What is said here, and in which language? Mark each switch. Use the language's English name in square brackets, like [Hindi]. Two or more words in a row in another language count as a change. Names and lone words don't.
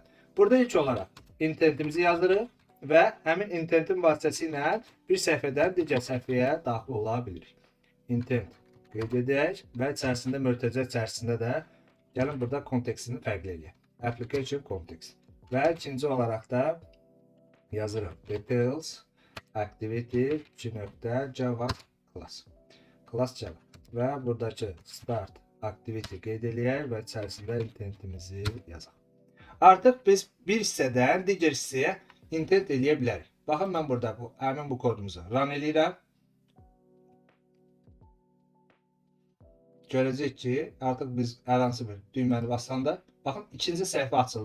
[Azerbaijani] Burada ilk olaraq intentimizi yazdırıq və həmin intentin vasitəsilə bir səhifədən digər səhifəyə daxil ola bilirik. Intent qeyd edək və içərisində mötərizə içərisində də gəlin burada kontekstini fərqli edək. [English] Application context. [Azerbaijani] Və ikinci olaraq da yazırıq [English] details activity 2.java class. Class Java. [Azerbaijani] Və buradakı [English] start activity [Azerbaijani] qeyd edək və içərisində intentimizi yazaq. Artıq biz bir hissədən digər hissəyə intent eləyə bilərik. Baxın mən burada həmin bu kodumuzu run eləyirəm. Görəcək ki, artıq biz hər hansı bir düyməni basanda baxın ikinci səhifə açıldı.